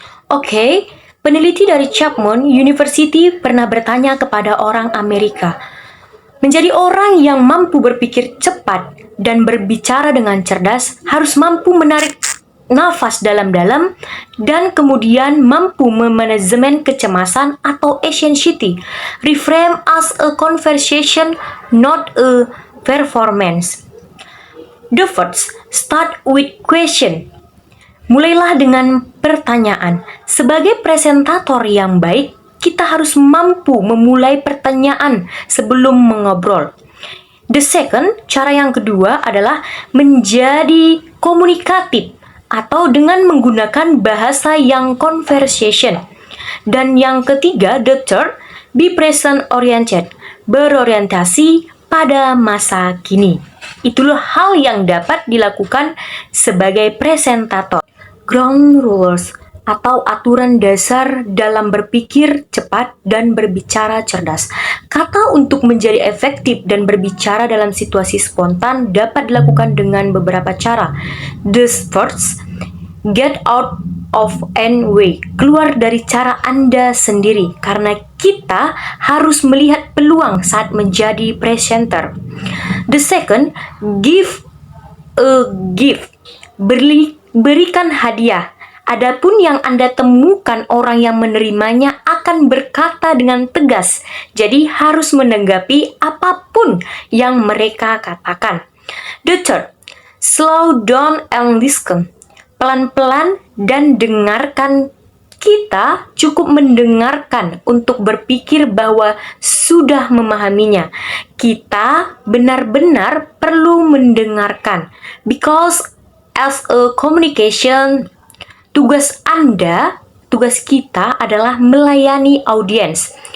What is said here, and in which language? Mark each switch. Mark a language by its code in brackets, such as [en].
[id] Oke, peneliti dari Chapman University pernah bertanya kepada orang Amerika, menjadi orang yang mampu berpikir cepat dan berbicara dengan cerdas harus mampu menarik nafas dalam-dalam dan kemudian mampu memanajemen kecemasan atau anxiety, [en] reframe as a conversation, not a performance. The first, start with question. [id] Mulailah dengan pertanyaan. Sebagai presentator yang baik, kita harus mampu memulai pertanyaan sebelum mengobrol. [en] The second, [id] cara yang kedua adalah menjadi komunikatif atau dengan menggunakan bahasa yang conversation. Dan yang ketiga, [en] the third, be present oriented, [id] berorientasi pada masa kini. Itulah hal yang dapat dilakukan sebagai presentator. Ground rules atau aturan dasar dalam berpikir cepat dan berbicara cerdas. Kata untuk menjadi efektif dan berbicara dalam situasi spontan dapat dilakukan dengan beberapa cara. [en] The first, get out of any way. [id] Keluar dari cara Anda sendiri karena kita harus melihat peluang saat menjadi presenter. [en] The second, give a gift. [id] Berikan hadiah. Adapun yang Anda temukan orang yang menerimanya akan berkata dengan tegas. Jadi harus menanggapi apapun yang mereka katakan. [en] The third, slow down and listen. [id] Pelan-pelan dan dengarkan. Kita cukup mendengarkan untuk berpikir bahwa sudah memahaminya. Kita benar-benar perlu mendengarkan. [en] Because as a communication, [id] tugas kita adalah melayani audiens.